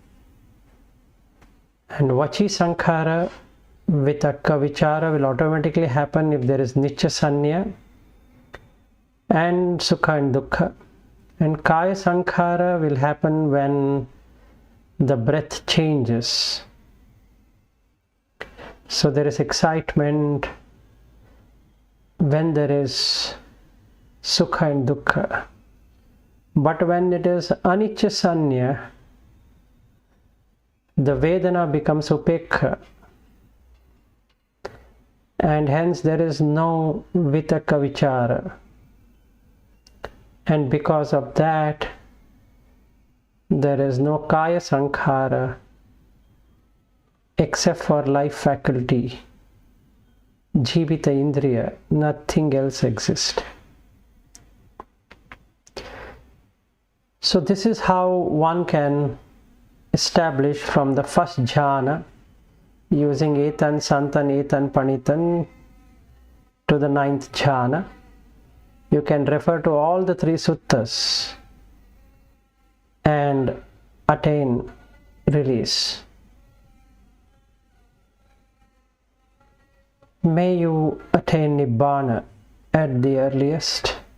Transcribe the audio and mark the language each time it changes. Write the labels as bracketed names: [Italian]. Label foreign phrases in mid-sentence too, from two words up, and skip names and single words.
[English] And [Pali] vachi sankhara, vitakka vichara [English] will automatically happen if there is [Pali] nicha sanya [English] and sukha and dukkha. And [Pali] kaya sankhara [English] will happen when the breath changes. So there is excitement when there is sukha and dukkha. But when it is [Pali] anicca sanya, [English] the vedana becomes upekha. And hence there is no [Pali] vitakka vichara. [English] And because of that, there is no [Pali] kaya sankhara [English] except for life faculty, [Pali] jivita indriya, [English] nothing else exists. So this is how one can establish from the first jhana using [Pali] etan, santan, etan, panitan [English] to the 9th jhana. You can refer to all the 3 suttas and attain release. May you attain Nibbana at the earliest.